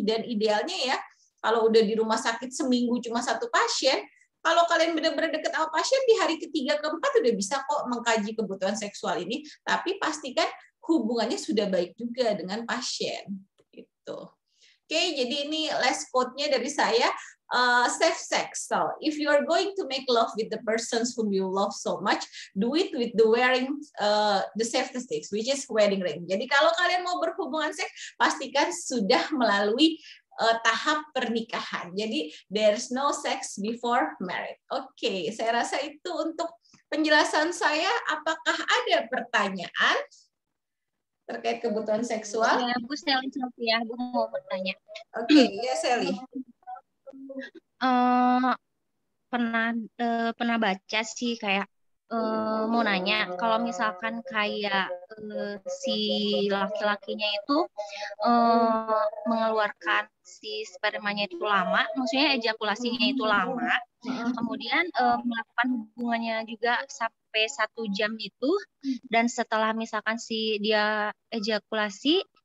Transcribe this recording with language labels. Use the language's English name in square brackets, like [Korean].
[Indonesian] Dan idealnya ya, kalau udah di rumah sakit seminggu cuma satu pasien, kalau kalian benar-benar deket sama pasien, di hari ketiga keempat udah bisa kok mengkaji kebutuhan seksual ini, tapi pastikan hubungannya sudah baik juga dengan pasien gitu. Oke, jadi ini [English] last quote- [Indonesian] nya dari saya, [English] safe sex. So, if you are going to make love with the persons whom you love so much, do it with the wearing the safety sticks, which is wedding ring. [Indonesian] Jadi kalau kalian mau berhubungan seks, pastikan sudah melalui tahap pernikahan. Jadi [English] there's no sex before marriage. [Indonesian] Oke, saya rasa itu untuk penjelasan saya. Apakah ada pertanyaan terkait kebutuhan seksual? Ya, Bu Sally Sofia, Bu mau bertanya. Oke, ya Sally. Pernah baca sih kayak mau nanya kalau misalkan kayak si laki-lakinya itu mengeluarkan si spermanya itu lama, maksudnya ejakulasinya itu lama, kemudian melakukan hubungannya juga sampai 1 jam itu, dan setelah misalkan si dia ejakulasi